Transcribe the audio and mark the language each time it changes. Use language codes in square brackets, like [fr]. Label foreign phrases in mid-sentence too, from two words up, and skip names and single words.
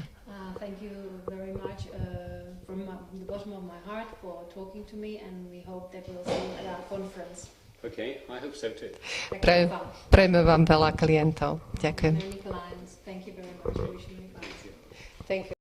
[en] Thank you very much from the bottom of my heart for talking to me, and we hope that we'll see you at our conference. Okay, I hope so too. [sk] Prejme vám veľa klientov. Ďakujem. [en] Many clients. Thank you very much. Thank you.